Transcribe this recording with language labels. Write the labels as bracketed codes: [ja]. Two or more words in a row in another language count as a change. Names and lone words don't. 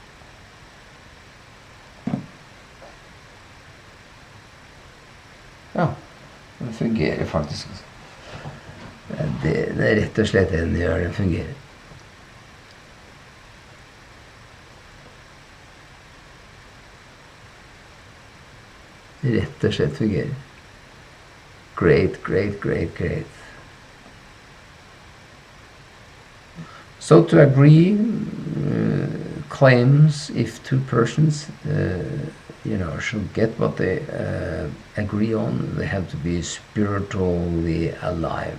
[no] Ja, den fungerer faktisk. Det er rett og slett det den gjør, den fungerer. Rett og slett fungerer. [en] Great. So to agree claims if two persons should get what they agree on, they have to be spiritually alive.